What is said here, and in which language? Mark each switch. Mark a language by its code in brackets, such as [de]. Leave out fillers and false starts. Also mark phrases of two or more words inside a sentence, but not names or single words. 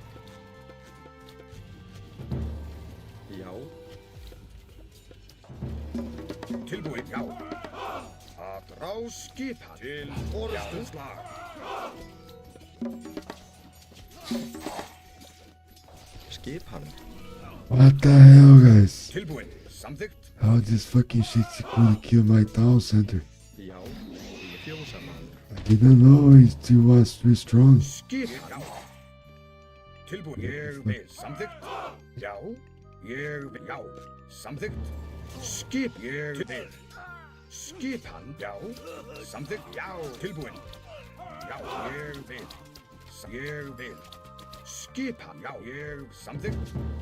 [is] Já. Tilbúin, já. Að rá skipan til orrustuslag. Skipan. [en] What the hell, guys? [is] Tilbúin, samþykkt. [en] How is this fucking shit gonna kill my town center? [is] Já. Ég fjósamaður. [en] I didn't know he still was too strong. [is] Skipan, já. Tilbúin, ég vil, samþykkt. Já, ég vil, já. Samþykkt. Skip, ég vil. Skipan, já. Samþykkt, já. Tilbúin. Já, ég vil. Ég vil. Skipan, já, ég samþykkt.